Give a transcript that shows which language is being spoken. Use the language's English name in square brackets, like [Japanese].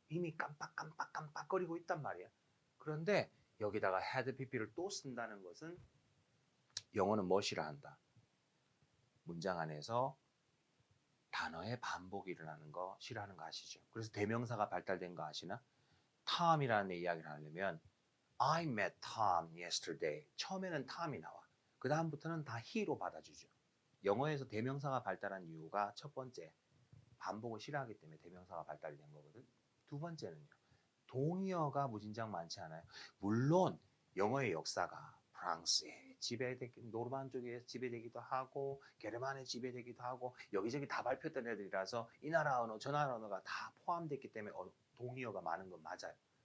[Korean] 이미 깜빡거리고 있단 말이야. 그런데 여기다가 had pp를 또 쓴다는 것은 영어는 뭐 싫어한다? 문장 안에서 단어의 반복이 일어나는 거 싫어하는 거 아시죠? 그래서 대명사가 발달된 거 아시나? Tom이라는 이야기를 하려면 [English] I met Tom yesterday. [Korean] 처음에는 Tom이 나와. 그 다음부터는 다 he로 받아주죠. 영어에서 대명사가 발달한 이유가 첫 번째, 반복을 싫어하기 때문에 대명사가 발달이 된 거거든. 두 번째는요. 동의어가 무진장 많지 않아요. 물론 영어의 역사가 프랑스에 지배되기, 노르만족에 지배되기도 하고 게르만에 지배되기도 하고 여기저기 다 발표했던 애들이라서 이 나라 언어 저 나라 언어가 다 포함됐기 때문에 동의어가 많은 건 맞아요.